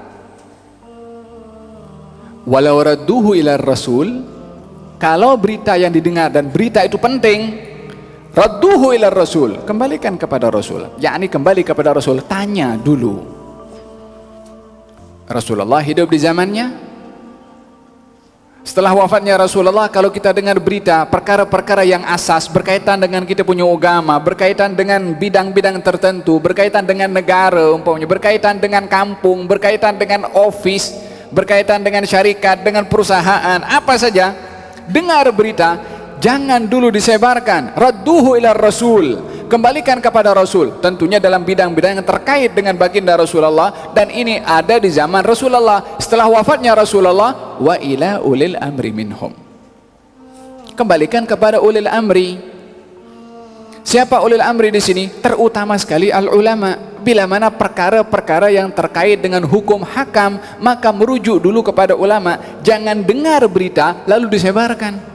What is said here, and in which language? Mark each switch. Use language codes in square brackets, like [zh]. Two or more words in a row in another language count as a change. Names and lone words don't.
[ar] ولو ردوه إلى الرسول, [ms] kalau berita yang didengar dan berita itu penting, [ar] ردوه إلى الرسول, [ms] kembalikan kepada Rasul, yakni kembali kepada Rasul, tanya dulu. Rasulullah hidup di zamannya. Setelah wafatnya Rasulullah, kalau kita dengar berita perkara-perkara yang asas berkaitan dengan kita punya agama, berkaitan dengan bidang-bidang tertentu, berkaitan dengan negara umpamanya, berkaitan dengan kampung, berkaitan dengan office, berkaitan dengan syarikat, dengan perusahaan, apa saja, dengar berita, jangan dulu disebarkan. [ar] ردوه إلى الرسول, [ms] kembalikan kepada Rasul, tentunya dalam bidang-bidang yang terkait dengan baginda Rasulullah, dan ini ada di zaman Rasulullah. Setelah wafatnya Rasulullah, [ar] وإلى أولي الأمر منهم, [ms] kembalikan kepada [ar] أولي الأمر. [ms] Siapa [ar] أولي الأمر [ms] di sini? Terutama sekali al ulama. Bila mana perkara-perkara yang terkait dengan hukum hakam, maka merujuk dulu kepada ulama, jangan dengar berita lalu disebarkan.